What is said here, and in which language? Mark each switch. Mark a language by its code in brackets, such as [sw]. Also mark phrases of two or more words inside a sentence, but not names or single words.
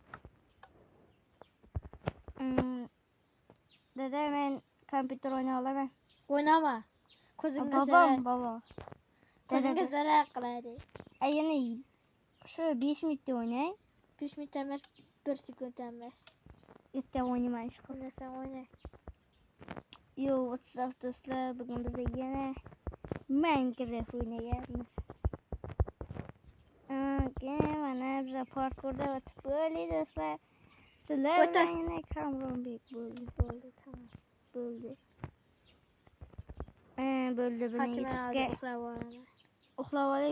[uz] Dada men kompyuter o'ynay olaman. O'ynama. Ko'zingga Babam, baba. Ko'zingga zarar qiladi. Ayni shu 5 minutda o'ynay. 5 minut emas, 1 sekund emas. Erta o'ynayman ish qilib. Sen o'yna. Yo, what's up do'stlar? Bugun biz yana Minecraft o'ynayapmiz. Mana biz parkurda o'tib bo'ldik do'stlar. Sizlar bilan yana Kamronbek bo'ldi. Tamam. Bo'ldi. Bo'ldi buni YouTube'ga uxlab olay.